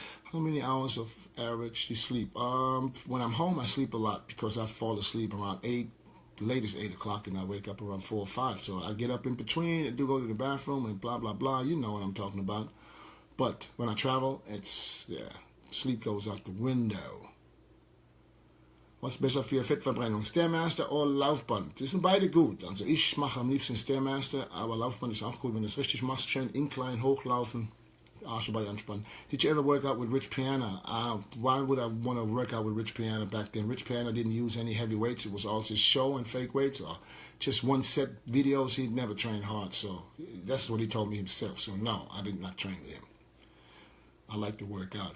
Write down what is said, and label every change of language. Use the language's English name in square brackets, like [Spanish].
[English] How many hours of average you sleep? When I'm home, I sleep a lot because I fall asleep around 8, latest 8 o'clock, and I wake up around 4 or 5. So I get up in between and do go to the bathroom and blah, blah, blah. You know what I'm talking about. But when I travel, it's, yeah, sleep goes out the window. [German] Was besser für Fettverbrennung, Stairmaster oder Laufband? Das sind beide gut. Also ich mache am liebsten Stairmaster, aber Laufband ist auch gut, wenn du es richtig machst. Schön incline, hochlaufen, Arsch dabei anspannen. [English] Did you ever work out with Rich Piana? Why would I want to work out with Rich Piana back then? Rich Piana didn't use any heavy weights. It was all just show and fake weights, or just one set videos. He'd never trained hard, so that's what he told me himself. So no, I did not train with him. I like to work out.